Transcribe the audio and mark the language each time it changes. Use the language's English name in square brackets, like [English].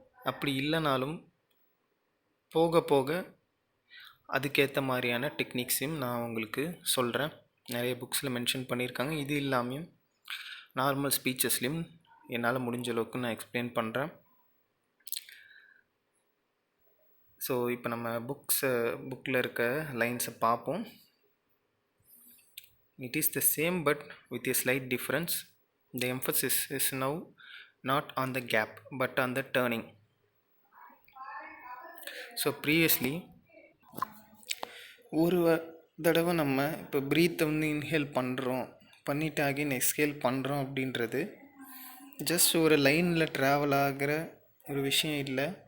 [Tamil] அப்படி இல்லைனாலும் போக போக அதுக்கேற்ற மாதிரியான டெக்னிக்ஸையும் நான் உங்களுக்கு சொல்கிறேன். நிறைய புக்ஸில் மென்ஷன் பண்ணியிருக்காங்க. இது இல்லாமையும் நார்மல் ஸ்பீச்சஸ்லேயும் என்னால் முடிஞ்ச அளவுக்கு நான் எக்ஸ்பிளைன் பண்ணுறேன். ஸோ இப்போ நம்ம புக்கில் இருக்க லைன்ஸை பார்ப்போம். [English] It is the same but with a slight difference. The emphasis is now not on the gap but on the turning. So previously [Tamil] ஒரு தடவை நம்ம இப்போ ப்ரீத்தை வந்து இன்ஹேல் பண்ணுறோம், பண்ணிவிட்டு அகைன் எக்ஸ்ஹேல் பண்ணுறோம் அப்படின்றது ஜஸ்ட் ஒரு லைனில் ட்ராவல் ஆகிற ஒரு விஷயம் இல்லை.